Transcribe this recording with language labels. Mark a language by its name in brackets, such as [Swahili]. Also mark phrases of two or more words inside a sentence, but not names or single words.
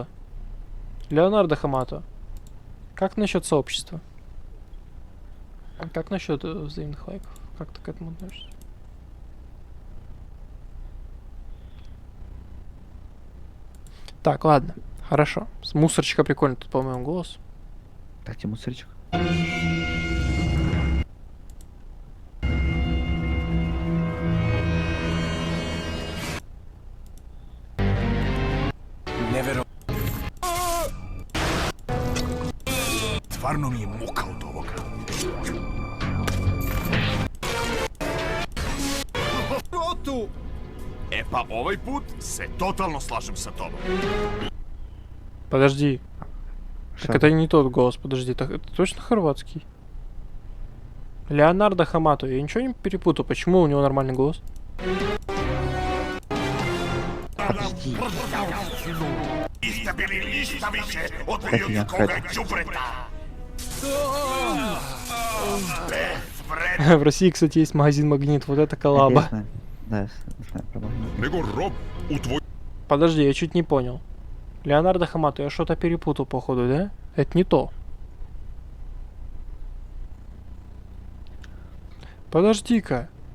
[Russian] Леонардо Хамато. Как насчет сообщества? Как насчет взаимных лайков? Как ты к этому относишься? Так, ладно. Хорошо. С мусорчика прикольно тут, по-моему, голос. Так, тебе мусорчик. [Croatian] Stvarno mi je muka od ovoga. [Russian] Роту! [Croatian] E pa ovaj put se totalno slažem sa tobom. [Russian] Подожди. Так это не тот голос, подожди. Так это точно хорватский? Леонардо Хамато. Я ничего не перепутал. Почему у него нормальный голос? Подожди. [Croatian] Niste bili ništa više od ljudskoga đubreta. [Russian] В России, кстати, есть магазин Магнит. Вот это коллаба. Да, знаю про Магнит. Подожди, я чуть не понял. Леонардо Хамато, я что-то перепутал, походу, да? Это не то. Подожди-ка.